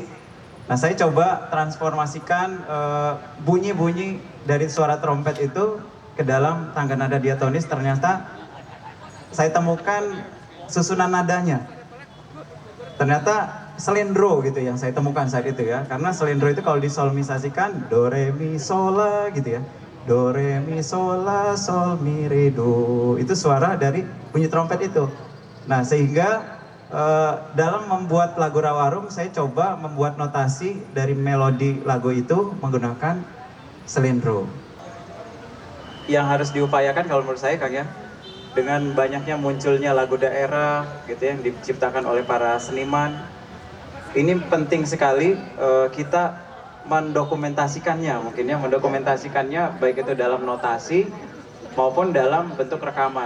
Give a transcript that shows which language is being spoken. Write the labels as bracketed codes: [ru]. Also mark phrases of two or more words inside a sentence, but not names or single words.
[id] Nah, saya coba transformasikan bunyi-bunyi dari suara trompet itu ke dalam tangga nada diatonis. Ternyata saya temukan susunan nadanya. Ternyata selendro gitu yang saya temukan saat itu ya. Karena selendro itu kalau disolmisasikan do re mi sol la gitu ya. Do re mi sol la sol mi re do. Itu suara dari bunyi trompet itu. Nah, sehingga dalam membuat lagu Rawarum saya coba membuat notasi dari melodi lagu itu menggunakan selendro. Yang harus diupayakan kalau menurut saya Kang ya, dengan banyaknya munculnya lagu daerah gitu ya, yang diciptakan oleh para seniman, ini penting sekali kita mendokumentasikannya, mungkin ya mendokumentasikannya baik itu dalam notasi maupun dalam bentuk rekaman.